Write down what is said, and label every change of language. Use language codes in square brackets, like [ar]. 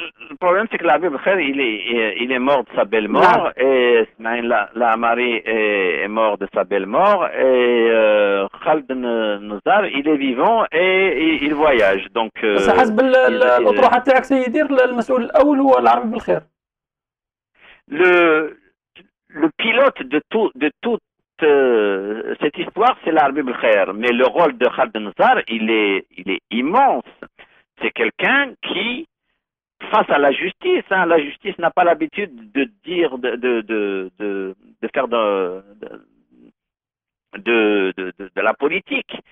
[fr] le problème, c'est que l'Arbi Belkhair, il est mort de sa belle mort, et Smaïn Lamari est mort de sa belle mort, et Khaled Nazar, il est vivant et il voyage. Donc, [ar] بس حسب الأطروحة تاعك سيدي المسؤول الأول هو العربي بالخير. [fr] le, le pilote de toute cette histoire, c'est l'Arbi Belkhair. Mais le rôle de Khaled Nazar, il est immense. C'est quelqu'un qui, face à la justice, hein, la justice n'a pas l'habitude de dire, de faire de la politique.